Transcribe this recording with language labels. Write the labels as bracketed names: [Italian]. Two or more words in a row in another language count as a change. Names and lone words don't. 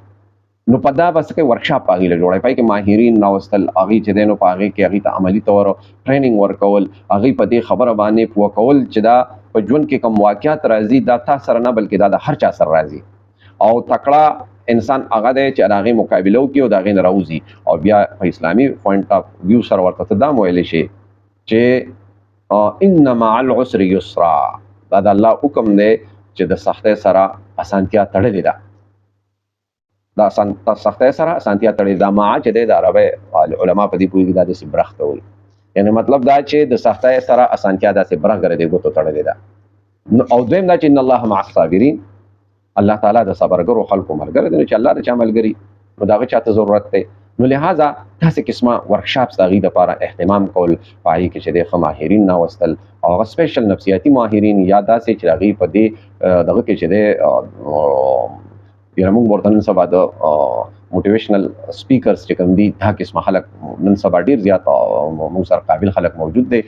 [Pashto] نو په دا بس کې ورکشاپ په هغې له جوړوي، په هغې کې ماهرین راوستل، هغې چې دی نو په هغې کې هغې ته عملي طور ټریننګ ورکول، هغې په دې خبره باندې پوه کول چې دا په ژوند کې کوم واقعات راځي دا تا سره نه بلکې دا د هر چا سره راځي او تکړه انسان هغه دی چې د هغې مقابله وکړي او د هغې نه راوځي. او بیا په اسلامي [English] point of view [Pashto] سره ورته ته دا هم ویلی شي چې [Arabic] ان مع العسر یسرا، [Pashto] دا د الله حکم دی چې د سختۍ سره اسانتیا تړلې ده، د سختۍ سره اسانتیا تړلې ده. مع چې دی د عربۍ علما په دې پوهېږي دا داسې برخ ته وایي، یعنی مطلب دا چې د سختۍ سره اسانتیا داسې برخ ګره د ګوتو تړلې ده. او دویم دا چې [Arabic] ان الله مع الصابرین، [Pashto] الله تعالی د صبرګرو خلکو ملګری دی. نو چې الله د چا ملګري نو د هغه چاته ضرورت دی. نو لہذا داسې قسمه ورکشاپس د هغې دپاره اهتمام کول، په هغې کې چې دی ښه ماهرین ناوستل او هغه سپیشل نفسیاتي ماهرین یا داسې چې د هغې په دې دغه کې چې دی یعنې موږ ورته نن سبا د [English] motivational speakers [Pashto] چې کوم دي دا قسمه خلک نن سبا ډېر زیات موږ سره قابل خلک موجود دی.